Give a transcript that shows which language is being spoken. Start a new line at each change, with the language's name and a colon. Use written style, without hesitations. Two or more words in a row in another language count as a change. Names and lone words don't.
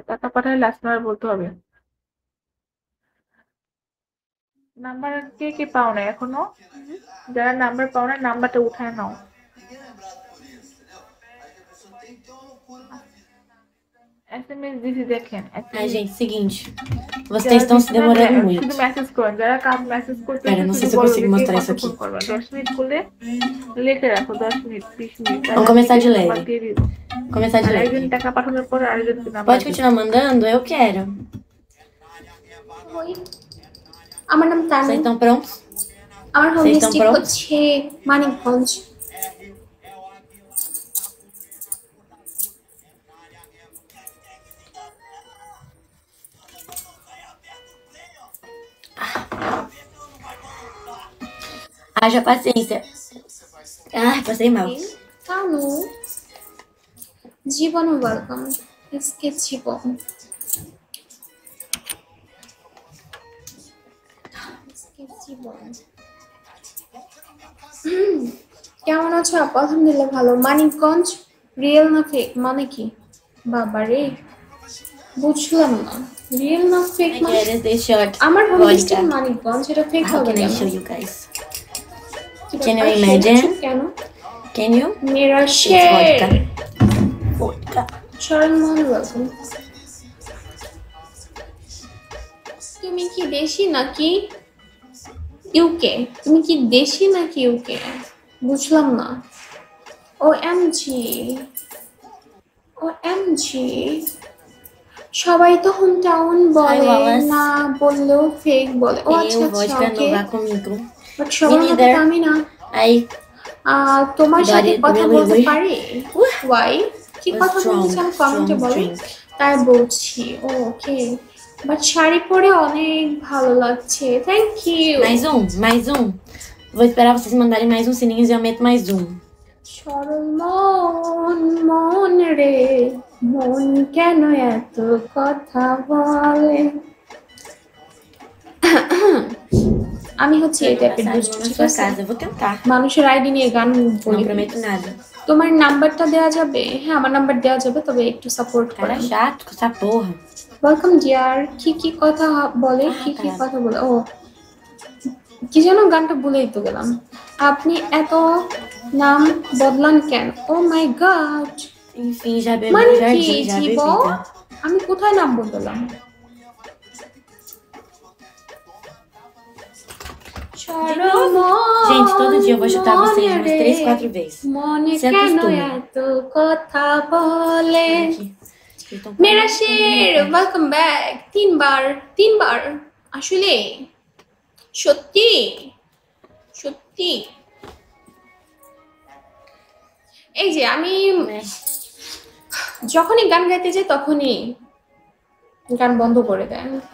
Bangla: টাকা পাঠালে লাস্ট নাম্বার বলতে হবে। নাম্বার কে কে পাও না এখনো? যারা নাম্বার পাও না নাম্বারটা উঠায় নাও। এসএমএস দিছি দেখেন।
Portuguese: Ai, gente, seguinte. Vocês
Bangla: যারা
Portuguese: estão se
Bangla: দিছি না,
Portuguese: demorando
Bangla: শুধু
Portuguese: muito.
Bangla: মেসেজ করেন। যারা কাজ মেসেজ করতেছে
Portuguese: Pera, não sei
Bangla: শুধু
Portuguese: se eu
Bangla: বলো যে
Portuguese: consigo
Bangla: কে
Portuguese: mostrar isso aqui.
Bangla: কতক্ষণ করবা। 10 মিনিট করলে লিখে রাখো 10 মিনিট, 20 মিনিট।
Portuguese: Vamos
Bangla: তাহলে আমি
Portuguese: começar de
Bangla: বিকাশ নাম্বার
Portuguese: leve.
Bangla: দিয়ে দিব।
Portuguese: Começar de
Bangla: আর
Portuguese: leve.
Bangla: একজন টাকা পাঠানোর পরে আরেকজনকে নাম্বার
Portuguese: Pode
Bangla: দিব।
Portuguese: continuar mandando? Eu quero.
Bangla: ওই আমার নাম
Portuguese: Vocês
Bangla: তামিম।
Portuguese: estão prontos?
Bangla: আমার হোম
Portuguese: Vocês estão
Bangla: ডিস্ট্রিক্ট
Portuguese: prontos?
Bangla: হচ্ছে মানিকগঞ্জ।
Portuguese: Haja paciência. Ai, passei mal.
Bangla: তানু, জীবন ওয়েলকাম। আজকে জীবন কেমন আছো আপু? আলহামদুলিল্লাহ ভালো। মানিকগঞ্জ রিয়েল না ফেক মানে কি? বাবারে বুঝলাম না, রিয়েল না ফেক
English: I
Bangla: মানে?
Portuguese: quero deixar aqui.
Bangla: আমার হোম
English: Vodka.
Bangla: ডিস্ট্রিক্ট মানিকগঞ্জ, এটা ফেক
English: How
Bangla: হবে
English: can I
Bangla: কেন?
English: show you guys?
Bangla: কি
English: Can you
Bangla: ব্যাপার?
English: imagine?
Bangla: সেটা কেন?
English: Can you?
Hindi: মেরা
English: It's
Hindi: শের
English: vodka. Vodka.
Bangla: শরণ মোহন ওয়েলকাম। তুমি কি দেশি নাকি ইউকে? তুমি কি দেশি নাকি ইউকে? বুঝলাম না।
English: O M G, O M G.
Bangla: সবাই তো
English: home town
Bangla: বলে
English: Wallace.
Bangla: না, বললেও ফেক বলে। ও আচ্ছা
Portuguese: Eu,
Bangla: আচ্ছা,
Portuguese: vodka,
Bangla: ওকে।
Portuguese: não vá comigo.
Bangla: বাট সবার মতো
English: neither.
Bangla: তো আমি না।
English: I
Bangla: তোমার
English: But
Bangla: সাথে
English: it
Bangla: কথা
English: really
Bangla: বলতে
English: weird.
Bangla: পারি? ওয়াই? কি
English: was
Bangla: কথা বলতে চান কমেন্টে
English: strong
Bangla: বলো।
English: drink.
Bangla: তাই বলছি। ওকে, বাট শাড়ি পরে অনেক ভালো লাগছে।
English: thank you.
Portuguese: Mais um. Vou esperar vocês mandarem mais um sininho e eu meto mais um.
Bangla: সরল মন, মন রে মন কেন এত কথা বলে? আমি হচ্ছে এই টাইপের দুষ্ট,
Portuguese: Na
Bangla: ঠিক
Portuguese: sua
Bangla: আছে?
Portuguese: casa. Eu vou tentar.
Bangla: মানুষের আইডি নিয়ে গান বলি।
Portuguese: Não prometo nada.
Bangla: তোমার নাম্বারটা দেওয়া যাবে? হ্যাঁ, আমার নাম্বার দেওয়া যাবে, তবে একটু সাপোর্ট
Portuguese: Cara
Bangla: করেন।
Portuguese: chato com essa porra.
English: welcome dear.
Bangla: কি কথা বলে? কি তারা। কথা বলে? ও কি যেন গানটা ভুলেই তো গেলাম। আপনি এত নাম বদলান কেন?
English: oh my god,
Portuguese: Enfim, já
Bangla: মানে
Portuguese: bebi
Bangla: কি
Portuguese: jardim, já
Bangla: জীব?
Portuguese: bebida.
Bangla: আমি কোথায় নাম বদলাম?
Portuguese: Gente, todo dia eu vou chutar vocês umas 3, 4 vezes.
Bangla: মনে
Portuguese: Se
Bangla: কেন
Portuguese: acostume.
Bangla: এত কথা বলে?
Portuguese: Aqui. Vocês estão
Hindi: मेरा शेर
English: welcome back.
Bangla: তিনবার আসলে সত্যি সত্যি। এই যে আমি যখনই গান গাইতে যাই তখনই গান বন্ধ করে দেয়।